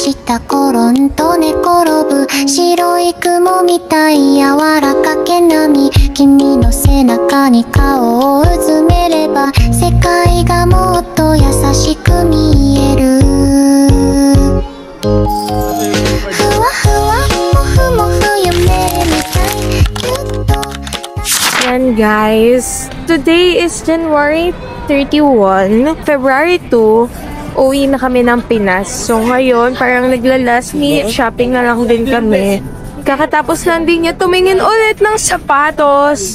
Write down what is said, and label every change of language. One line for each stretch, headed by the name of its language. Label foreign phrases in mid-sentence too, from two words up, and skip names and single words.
Japanese: 下転んと寝転ぶ白い雲みたい柔らかけ波君の背中に顔をうずめれば世界がもっと優しく見えるふわふわもふもふ夢みたいぎゅっと
English: Yan guys, today is January 31, February 2,
Filipino: uwi na kami ng Pinas. So ngayon, parang nagla-
English: last minute shopping
Filipino: na lang din kami. Kakatapos lang din niya tumingin ulit ng sapatos.